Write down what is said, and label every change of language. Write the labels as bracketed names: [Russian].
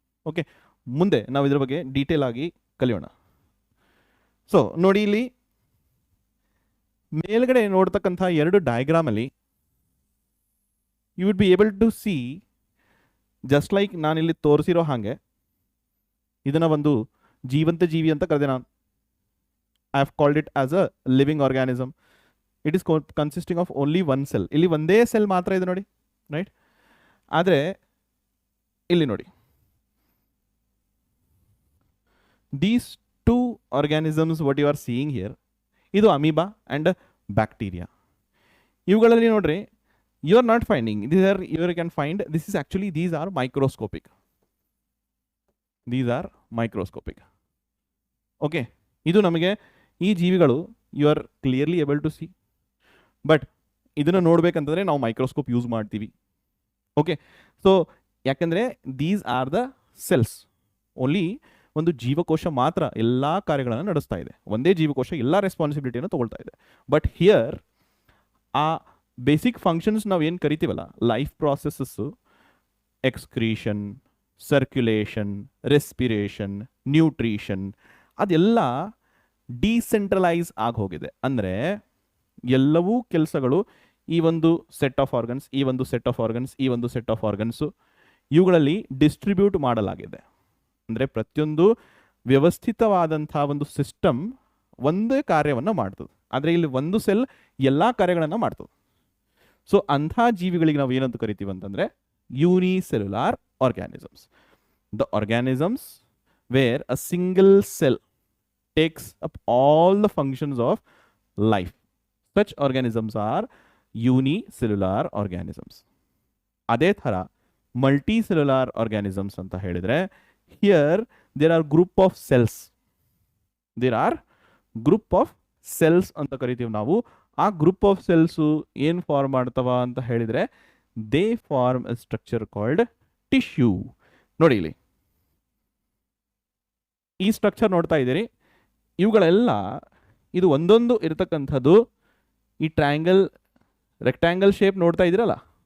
[Kannada] Okay, ಮುಂದೆ ನಾವು ಇದ್ರ ಬಗ್ಗೆ ಡೀಟೇಲ್ ಆಗಿ ಕಲಿಯೋಣ. ಸೊ ನೋಡಿ, ಇಲ್ಲಿ ಮೇಲ್ಗಡೆ ನೋಡ್ತಕ್ಕಂಥ ಎರಡು ಡಯಾಗ್ರಾಮಲ್ಲಿ [English] you would be able to see, [Kannada] just like ನಾನಿಲ್ಲಿ ತೋರಿಸಿರೋ ಹಾಗೆ, ಇದನ್ನು ಒಂದು ಜೀವಂತ ಜೀವಿ ಅಂತ ಕರೆದೆ ನಾನು. [English] I have called it as a living organism. It is consisting of only one cell. [Kannada] ಇಲ್ಲಿ ಒಂದೇ ಸೆಲ್ ಮಾತ್ರ ಇದೆ ನೋಡಿ, ರೈಟ್? ಆದರೆ ಇಲ್ಲಿ ನೋಡಿ, [English] These two organisms what you are seeing here, [Kannada] ಇದು ಅಮೀಬಾ ಆ್ಯಂಡ್ ಬ್ಯಾಕ್ಟೀರಿಯಾ. ಇವುಗಳಲ್ಲಿ ನೋಡ್ರಿ, [English] you are not finding, these are, you can find, this is actually, these are microscopic. These are microscopic. [Kannada] Okay, ಇದು ನಮಗೆ ಈ ಜೀವಿಗಳು [English] you are clearly able to see, [Kannada] but ಇದನ್ನು ನೋಡ್ಬೇಕಂತಂದ್ರೆ ನಾವು microscope use ಮಾಡ್ತೀವಿ. [English] Okay, so ಯಾಕಂದರೆ these are the cells. [Kannada] Only ಒಂದು ಜೀವಕೋಶ ಮಾತ್ರ ಎಲ್ಲ ಕಾರ್ಯಗಳನ್ನು ನಡೆಸ್ತಾ ಇದೆ, ಒಂದೇ ಜೀವಕೋಶ ಎಲ್ಲ ರೆಸ್ಪಾನ್ಸಿಬಿಲಿಟಿಯನ್ನು ತಗೊಳ್ತಾ ಇದೆ. ಬಟ್ ಹಿಯರ್ ಆ ಬೇಸಿಕ್ ಫಂಕ್ಷನ್ಸ್ ನಾವು ಏನು ಕರಿತೀವಲ್ಲ, life ಪ್ರಾಸೆಸಸ್ಸು, excretion, circulation, respiration, nutrition, ಅದೆಲ್ಲ ಡಿಸೆಂಟ್ರಲೈಸ್ ಆಗಿ ಹೋಗಿದೆ. ಅಂದರೆ ಎಲ್ಲವೂ ಕೆಲಸಗಳು ಈ ಒಂದು ಸೆಟ್ ಆಫ್ ಆರ್ಗನ್ಸ್, ಈ ಒಂದು ಸೆಟ್ ಆಫ್ ಆರ್ಗನ್ಸ್, ಈ ಒಂದು ಸೆಟ್ ಆಫ್ ಆರ್ಗನ್ಸು, ಇವುಗಳಲ್ಲಿ ಡಿಸ್ಟ್ರಿಬ್ಯೂಟ್ ಮಾಡಲಾಗಿದೆ. ಅಂದರೆ ಪ್ರತಿಯೊಂದು ವ್ಯವಸ್ಥಿತವಾದಂಥ ಒಂದು ಸಿಸ್ಟಮ್ ಒಂದೇ ಕಾರ್ಯವನ್ನು ಮಾಡ್ತದೆ. ಆದರೆ ಇಲ್ಲಿ ಒಂದು ಸೆಲ್ ಎಲ್ಲ ಕಾರ್ಯಗಳನ್ನು ಮಾಡ್ತದೆ. ಸೊ ಅಂಥ ಜೀವಿಗಳಿಗೆ ನಾವು ಏನಂತ ಕರಿತೀವಿ ಅಂತಂದರೆ [English] Unicellular organisms. The organisms where a single cell takes up all the functions of life. Such organisms are unicellular organisms. [Kannada] ಅದೇ ಥರ [English] multicellular organisms [Kannada] ಅಂತ ಹೇಳಿದರೆ, [English] here there are group of cells. There are group of cells [Kannada] ಅಂತ ಕರಿತೀವಿ ನಾವು. ಆ group of cells ಏನು form ಮಾಡ್ತವ ಅಂತ ಹೇಳಿದರೆ, [English] they form a structure called tissue. [Kannada] ನೋಡಿ ಇಲ್ಲಿ ಈ ಸ್ಟ್ರಕ್ಚರ್ ನೋಡ್ತಾ ಇದ್ದೀರಿ. ಇವುಗಳೆಲ್ಲ ಇದು ಒಂದೊಂದು ಇರತಕ್ಕಂಥದ್ದು ಈ ಟ್ರಯಾಂಗಲ್ ರೆಕ್ಟ್ಯಾಂಗಲ್ ಶೇಪ್ ನೋಡ್ತಾ ಇದ್ದೀರಲ್ಲ.